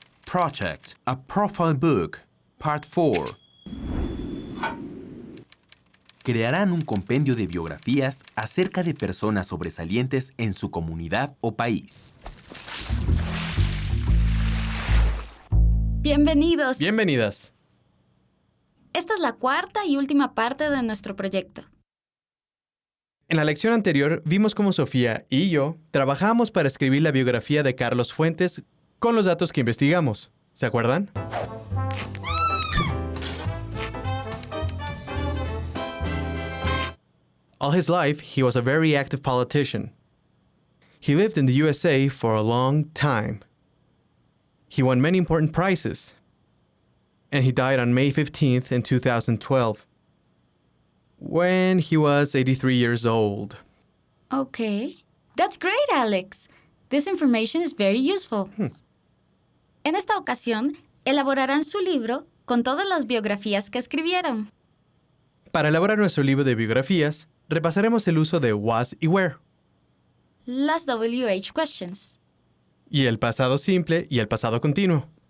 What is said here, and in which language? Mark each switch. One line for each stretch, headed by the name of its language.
English: Project, a Profile Book, Part 4.
Spanish: Crearán un compendio de biografías acerca de personas sobresalientes en su comunidad o país. Bienvenidos. Bienvenidas. Esta es la cuarta y última parte de nuestro proyecto. En la lección anterior vimos cómo Sofía y yo trabajamos para escribir la biografía de Carlos Fuentes con los datos que investigamos. ¿Se acuerdan?
English: All his life, he was a very active politician. He lived in the USA for a long time. He won many important prizes. And he died on May 15th in 2012. When he was 83 years old. Okay. That's great, Alex. This information is very useful.
Spanish: En esta ocasión, elaborarán su libro con todas las biografías que escribieron. Para elaborar nuestro libro de biografías, repasaremos el uso de was y were,
English: Las WH questions.
Spanish: y el pasado simple y el pasado continuo.